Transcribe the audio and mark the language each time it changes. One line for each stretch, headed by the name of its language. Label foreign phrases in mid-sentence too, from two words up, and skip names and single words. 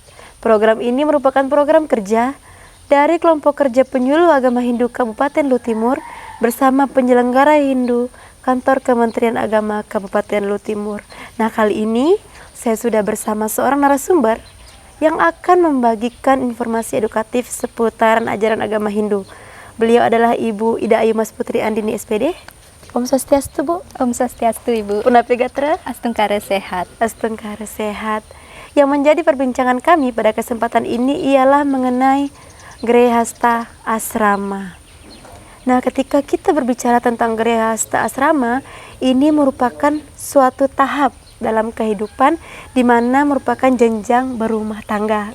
Indonesian: Program ini merupakan program kerja dari kelompok kerja penyuluh agama Hindu Kabupaten Lu Timur bersama penyelenggara Hindu Kantor Kementerian Agama Kabupaten Lu Timur. Nah, kali ini saya sudah bersama seorang narasumber yang akan membagikan informasi edukatif seputaran ajaran agama Hindu. Beliau adalah Ibu Ida Ayu Mas Putri Andini SPD.
Balinese: Om Swastiastu, Bu. Om Swastiastu, Ibu. Punapi Gatra. Astungkara sehat. Astungkara sehat.
Indonesian: Yang menjadi perbincangan kami pada kesempatan ini ialah mengenai Grehasta Asrama. Nah, ketika kita berbicara tentang Grehasta Asrama, ini merupakan suatu tahap dalam kehidupan di mana merupakan jenjang berumah tangga.